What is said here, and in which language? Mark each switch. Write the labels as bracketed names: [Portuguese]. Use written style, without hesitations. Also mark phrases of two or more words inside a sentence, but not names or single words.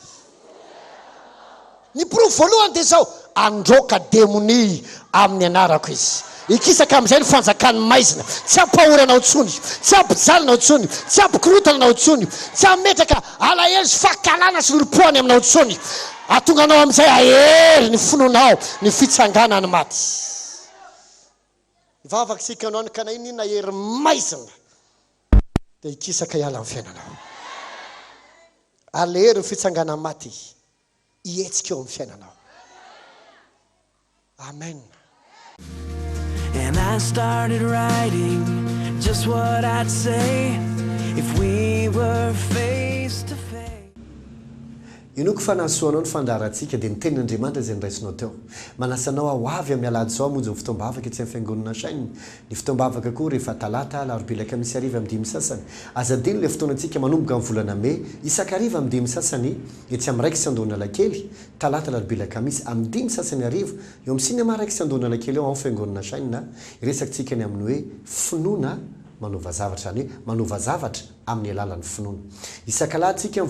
[Malagasy] ny profo voalohany dia zao androka demoni amin'ny anarako izy ikisaka amin'izay ny fanjakany maizina tsy ampahoranao tsony tsy ampijalinao tsony tsy ampikorotananao tsony tsy ametraka alahelo sy fakalana sy lolopoany aminao tsony atonga anao amin'izay ahery ny fononao ny fitsangana ny maty ivavaka sika anao ny kanainy iny ahery maizina dia ikisaka hiala amin'ny fiainanao alehery ny fitsangana maty ihetsika eo amin'ny fiainanao amen. [English] And I started writing just what I'd say if we were face to face. [Malagasy] Inoko fanasoanao ny fandaharantsika dia nitenin'Andriamanitra zay niraisinao teo manasanao ao avy amin'ny alady zao amonjy ny fotoam-bavaka etsy amin'ny fiangonana sainy ny fotoam-bavaka koa rehefa talata alarobia kamisy ariva amin'ny dimy sasany azadino ilay fotoanantsika manomboka amin'ny volana May isakariva amin'ny dimy sasany etsy amin'ny raiky sy andona lakely talata alarobia kamisy amin'ny dimy sasany arivo eo amin'ny sinema raiky sy andona lakely eo amin'ny fiangonana sainy iresakantsika ny amin'ny hoe finoana manova zavatra zany hoe manova zavatra amin'ny alalan'ny finoana isakalatsika amin'ny